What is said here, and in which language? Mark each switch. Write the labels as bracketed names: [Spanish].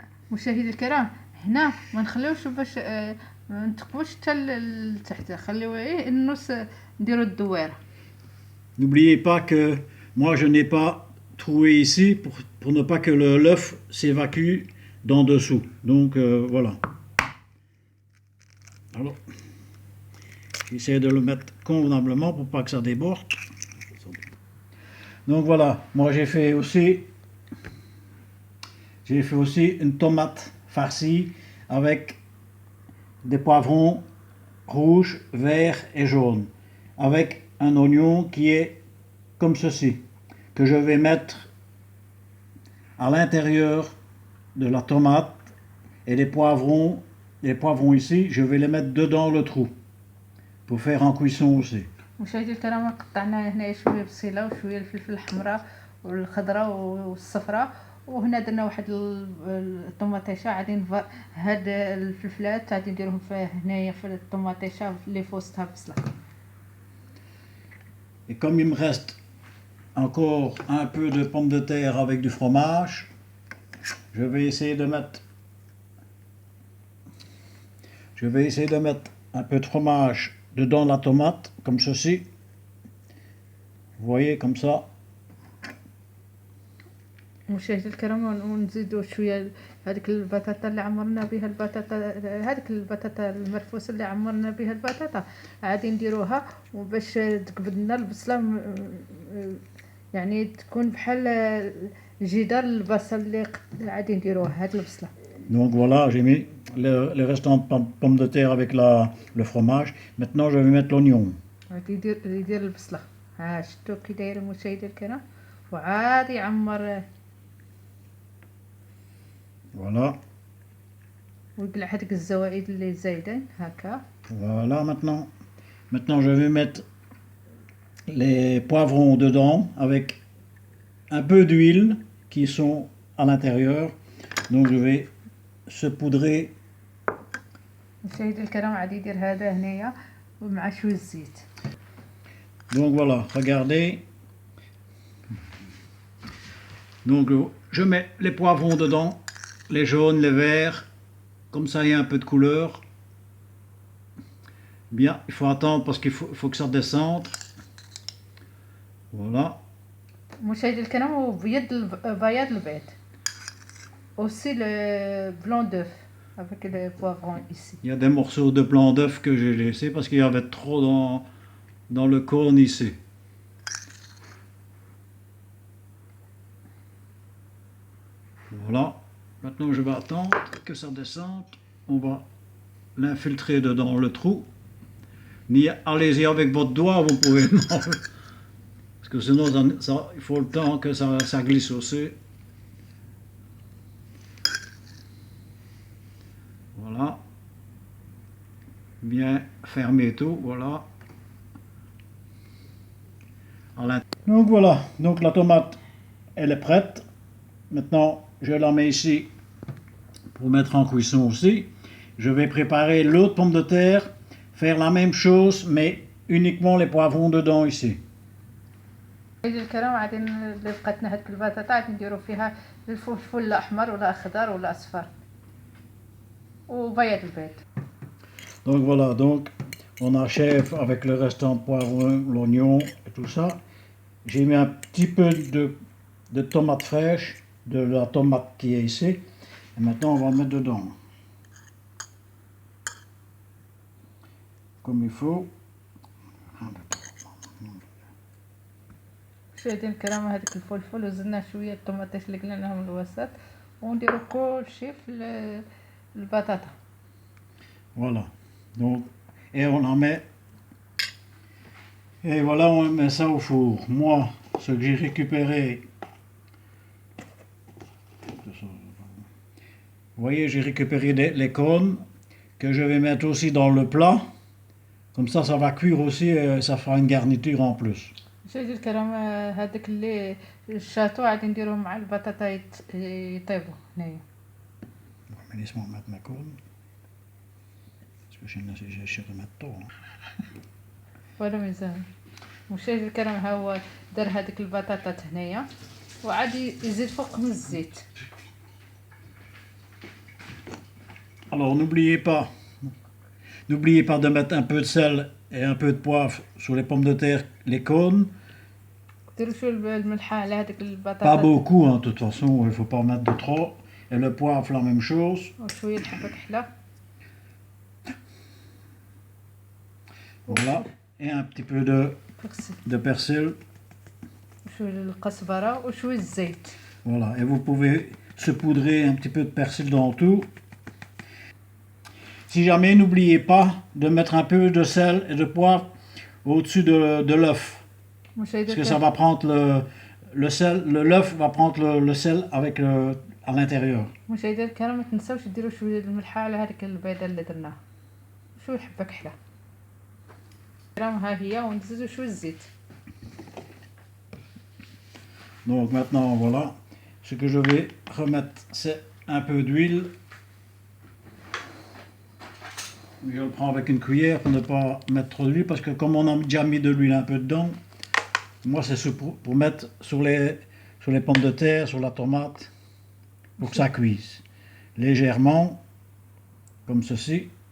[Arabic] مشاهدي الكرام هنا ما نخليوش باش ما نتقبوش حتى لتحت خليو النص نديرو الدويره. [French] N'oubliez pas que moi je n'ai pas troué ici pour ne pas que l'œuf s'évacue d'en dessous. Donc voilà. Alors, j'essaie de le mettre convenablement pour pas que ça déborde. Donc voilà, moi j'ai fait aussi une tomate farcie avec des poivrons rouges, verts et jaunes, avec un oignon qui est comme ceci, que je vais mettre à l'intérieur de la tomate, et les poivrons ici, je vais les mettre dedans le trou pour faire en cuisson aussi. [Arabic] مشاهدي الكرام قطعنا هنا شويه بصيله وشويه الفلفل الحمراء والخضراء والصفراء وهنا درنا واحد الطوماطيشه غادي هاد الفلفلات غادي نديروهم هنايا في الطوماطيشه اللي في وسطها بصله. [French] Et comme il me reste encore un peu de pommes de terre avec du fromage, je vais essayer de mettre un peu de fromage dedans la tomate, comme ceci. Vous voyez, comme ça. [Arabic] مشاهدي الكرام ونزيدوا شويه هذيك البطاطا اللي عمرنا بها هذيك البطاطا المرفوسه اللي عمرنا بها البطاطا عادي نديروها وباش تقبض لنا البصله يعني تكون بحال جدار البصل اللي عادي نديروها هاد البصله. [French] Donc voilà, j'ai mis les restants de pommes de terre avec le fromage. Maintenant je vais mettre l'oignon. [Arabic] غادي يدير البصله. ها شفتوا كي داير مشاهدي الكرام وعادي يعمر. [French] Voilà. [Arabic] ويقلع هذيك الزوائد اللي زايدين هكا. [French] Voilà maintenant. Maintenant je vais mettre les poivrons dedans avec un peu d'huile qui sont à l'intérieur. Donc je vais saupoudrer. [Arabic] مشاهدي الكرام عاد يدير هذا هنايا ومع شويه الزيت. [French] Donc voilà, regardez. Donc je mets les poivrons dedans, les jaunes, les verts, comme ça il y a un peu de couleur. Bien, il faut attendre parce qu'il faut que ça descende. Voilà. [Arabic] مشاهدي الكرام وبياض البيض. [French] Aussi le blanc d'œuf avec les poivrons ici. Il y a des morceaux de blanc d'œuf que j'ai laissé parce qu'il y avait trop dans le cône ici. Voilà. Maintenant je vais attendre que ça descende. On va l'infiltrer dedans le trou. Allez-y avec votre doigt, vous pouvez. Parce que sinon il faut le temps que ça glisse aussi. Voilà. Bien fermer tout, voilà. Donc voilà, donc la tomate, elle est prête. Maintenant, je la mets ici pour mettre en cuisson aussi. Je vais préparer l'autre pomme de terre, faire la même chose, mais uniquement les poivrons dedans ici. [Arabic] الكرام عادي اللي بقاتنا هاد البطاطا عادي نديرو فيها الفلفل الاحمر ولا اخضر ولا اصفر وبياض البيض. [French] Donc voilà, donc on achève avec le restant de poivron, l'oignon et tout ça. J'ai mis un petit peu de tomate fraîche, de la tomate qui est ici. Et maintenant on va mettre dedans. Comme il faut. [Arabic] مشاهدين الكرام هذاك الفلفل وزدنا شويه الطوماطيش اللي قلناهم الوسط ونديرو كلشي في البطاطا. [French] Voilà. Donc, et on en met. Et voilà, on met ça au four. Moi, ce que j'ai récupéré. Vous voyez, j'ai récupéré les cônes que je vais mettre aussi dans le plat. Comme ça va cuire aussi et ça fera une garniture en plus. [Arabic] مشاهدي الكرام هذاك اللي الشاتو غادي نديروه مع البطاطا يطيبوا هنايا. [French] Mais laisse-moi mettre mes cônes. Parce que j'ai remettre tout. [Arabic] ولا مزال. مشاهدي الكرام ها هو دار هذيك البطاطات هنايا وعاد يزيد فوقهم الزيت. [French] Alors n'oubliez pas de mettre un peu de sel et un peu de poivre sur les pommes de terre, les cônes. [Arabic] ديروا شويه الملحه على هذيك البطاطا. [French] Pas beaucoup, hein, de toute façon, il ne faut pas en mettre de trop. Et le poivre, la même chose. [Arabic] وشويه الحبه كحله. [French] Voilà. Et un petit peu de persil. [Arabic] وشويه القزبره وشويه الزيت. [French] Voilà. Et vous pouvez saupoudrer un petit peu de persil dans tout. Si jamais, n'oubliez pas de mettre un peu de sel et de poivre au-dessus de l'œuf. Parce que ça va prendre le sel, l'œuf va prendre le sel avec à l'intérieur. [Arabic] مشاهدينا الكرام ما تنساوش ديروا شويه الملحه على هذيك البيضه اللي درناها شويه حبه كحله. الكرام ها هي ونزيدوا شويه الزيت. [French] Donc maintenant voilà, ce que je vais remettre c'est un peu d'huile. Je le prends avec une cuillère pour ne pas mettre trop d'huile parce que comme on a déjà mis de l'huile un peu dedans, moi c'est pour mettre sur les pommes de terre, sur la tomate, pour que ça cuise légèrement, comme ceci.